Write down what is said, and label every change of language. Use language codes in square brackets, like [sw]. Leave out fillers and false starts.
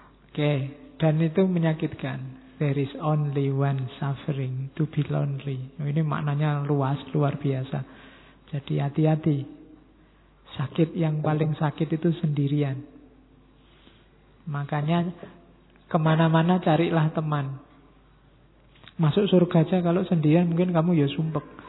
[id] Oke, dan itu menyakitkan. [en] There is only one suffering, to be lonely. [id] Ini maknanya luas, luar biasa. Jadi hati-hati. Sakit yang paling sakit itu sendirian. Makanya kemana-mana carilah teman. Masuk surga aja kalau sendirian mungkin kamu ya sumpek.